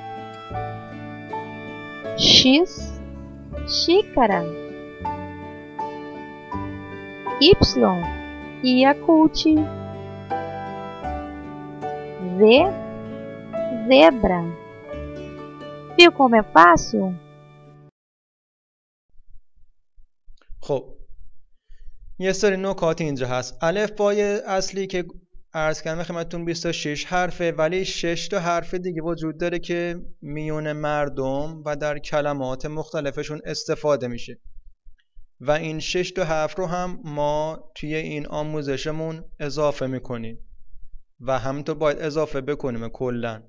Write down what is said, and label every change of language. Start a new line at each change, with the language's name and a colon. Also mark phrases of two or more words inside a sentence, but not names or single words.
Portuguese: X, xícara. Y, Yakult. Z, zebra. Viu como é fácil؟
Persian: خب یه سری نکات اینجا هست. الفبای اصلی که عرض کردم خدمتتون 26 حرفه، ولی 6 تا حرف دیگه وجود داره که میون مردم و در کلمات مختلفشون استفاده میشه و این 6 تا حرف رو هم ما توی این آموزشمون اضافه میکنیم و همینطور باید اضافه بکنیم کلا.